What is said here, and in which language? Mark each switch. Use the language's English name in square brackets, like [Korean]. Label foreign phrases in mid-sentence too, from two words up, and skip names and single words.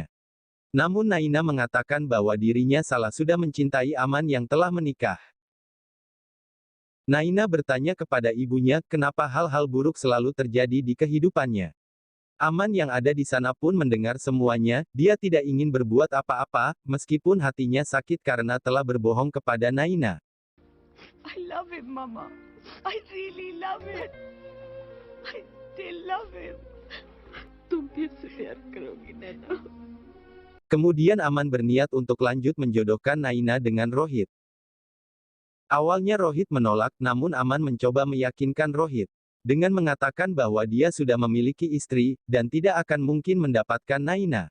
[Indonesian] Namun Naina mengatakan bahwa dirinya salah sudah mencintai Aman yang telah menikah. Naina bertanya kepada ibunya kenapa hal-hal buruk selalu terjadi di kehidupannya. Aman yang ada di sana pun mendengar semuanya, dia tidak ingin berbuat apa-apa, meskipun hatinya sakit karena telah berbohong kepada Naina. [English] I love him, Mama. I really love him. I still love him. [Hindi] तुम फिर से प्यार करोगी, नैना. [Indonesian] Kemudian Aman berniat untuk lanjut menjodohkan Naina dengan Rohit. Awalnya Rohit menolak, namun Aman mencoba meyakinkan Rohit. Dengan mengatakan bahwa dia sudah memiliki istri, dan tidak akan mungkin mendapatkan Naina.